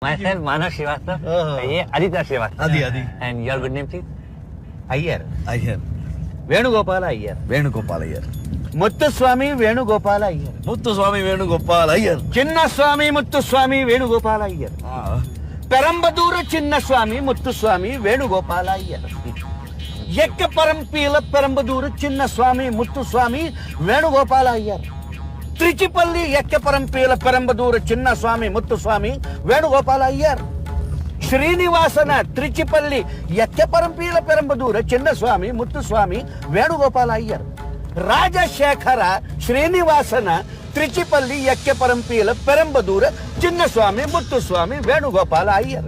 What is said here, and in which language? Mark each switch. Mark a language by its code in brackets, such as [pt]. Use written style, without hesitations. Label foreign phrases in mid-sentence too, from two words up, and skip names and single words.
[en] Myself, Manav Srivastava. Aditya Srivastava. Adi. And your good name, please? Iyer. Venugopala Iyer. Venugopal Iyer. Muthuswamy Venugopala Iyer. Muthuswamy Venugopal Iyer. Chinnaswamy Muthuswamy Venugopala Iyer. Perambadura Chinnaswamy Muthuswamy Venugopala Iyer. Yekkaparampila Perambadura Chinnaswamy Muthuswamy Venugopala Iyer. Trichipalli Yekkaparampila Perambadura Chinnaswamy Muthuswamy Venugopala Iyer. ಶ್ರೀನಿವಾಸನ ತ್ರಿಚಿಪಲ್ಲಿ ಯಕ್ಕಪರಂಪೀಲ ಪೆರಂಬದೂರ ಚಿನ್ನಸ್ವಾಮಿ ಮುತ್ತುಸ್ವಾಮಿ ವೇಣುಗೋಪಾಲ ಅಯ್ಯರ್. ರಾಜಶೇಖರ ಶ್ರೀನಿವಾಸನ ತ್ರಿಚಿಪಲ್ಲಿ ಯಕ್ಕಪರಂಪೀಲ ಪೆರಂಬದೂರ ಚಿನ್ನಸ್ವಾಮಿ ಮುತ್ತುಸ್ವಾಮಿ ವೇಣುಗೋಪಾಲ ಅಯ್ಯರ್.